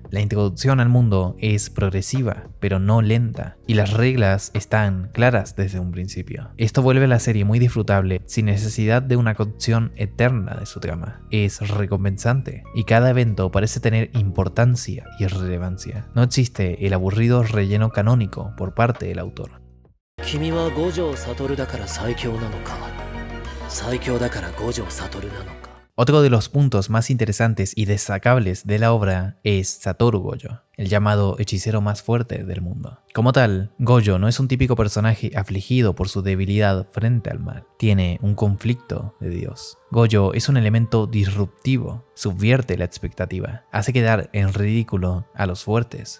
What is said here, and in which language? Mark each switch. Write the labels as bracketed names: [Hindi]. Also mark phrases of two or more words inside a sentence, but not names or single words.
[Spanish] La introducción al mundo es progresiva, pero no lenta, y las reglas están claras desde un principio. Esto vuelve a la serie muy disfrutable sin necesidad de una cocción eterna de su trama. Es recompensante, y cada evento parece tener importancia y relevancia. No existe el aburrido relleno canónico por parte del autor. [Japanese] 君は五条悟だから最強なのか、最強だから五条悟なのか。 [Spanish] Otro de los puntos más interesantes y destacables de la obra es Satoru Gojo, el llamado hechicero más fuerte del mundo. Como tal, Gojo no es un típico personaje afligido por su debilidad frente al mal. Tiene un conflicto de Dios. Gojo es un elemento disruptivo, subvierte la expectativa, hace quedar en ridículo a los fuertes.